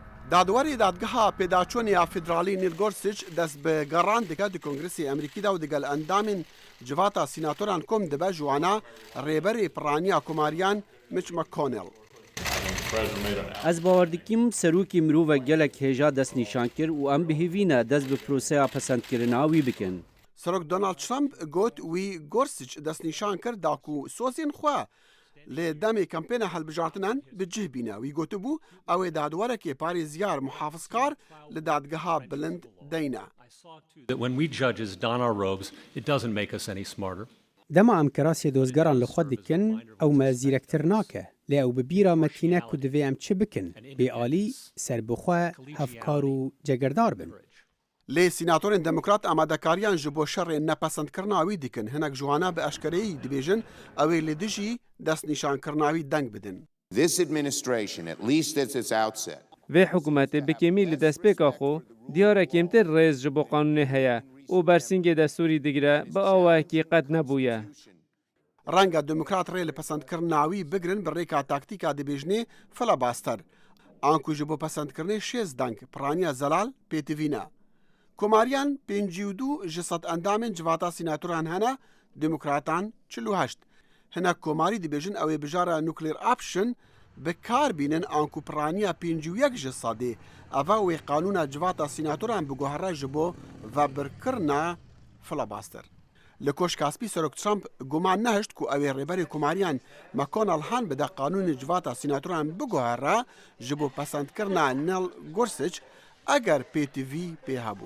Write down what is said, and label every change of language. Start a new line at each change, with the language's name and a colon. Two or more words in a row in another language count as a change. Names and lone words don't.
Kurdish: دادوەری دادگەها پێداچوونی فیدرالی نیل گۆرسچ دەست بە گەڕان دەکات دی کۆنگرسی ئەمریکیدا و دەگەل ئەندامین جڤاتە سیناتۆران کۆم دەبە جوانە ڕێبەری پڕانیا کۆماریان میچ مەکۆنێڵ. Ez bawer dikim serokê mirovek gelek hêja destnîşan kir û em bihêvîne dest bi proseya pesendkirina wî bikin. Serok Donald Trump got wî Gorsuch destnîşan kir da ku sozên xwe lê demê kampêna hilbijartinan bi cih bîne. Wî gotibû ew ê dadwerekê parêziyar muhafizkar li dadgeha bilind deyne.
English: When we judges don our robes, it doesn't make us any smarter.
Kurdish: Dema em kirasiyê dozgeran li xwe dikin ew me zîrektir nake. Lê ew bi bîra me tîne ku divê em çi bikin. Bêalî serbixwe hevkar û cegirdar bin. Lê sînatorên demokrat amadekariyan ji bo şerê nepesendkirina wî dikin. Hinek jwana bi eşkereyî dibêjin ew ê li dijî destnîşankirina wî deng bidin.
English: This administration, at least at its outset,
Kurdish: Vê hikûmetê bi kemî li destpêka xwe diyara kêmtir rêz ji bo qanûnê heye û bersîngê destûrî digire bi awayekî qet nebûye. Renga demokrat rê li pesendkirina wî bigirin bi rêka taktîka dibêjinê filibaster. An ku ji bo pesendkirinê şêz deng piraniya zelal pêtivîne. Komariyan 52 ji sed endamên civata sînatoran hene, demokratan 48. Hinek komarî dibêjin ew ê bijara
English: nuclear option
Kurdish: bi kar bînin an ku piraniya 51 ji sedê eva wê qanûna civata sînatoran biguhere ji bo vebirkirina filibaster. Li Koşkaspî Serok Trump guman nehişt ku ew ê rêberê komariyan McConnell han bide qanûnê civata sînatoran biguhere ji bo pesendkirina Neil Gorsuch eger pêtivî pê hebû.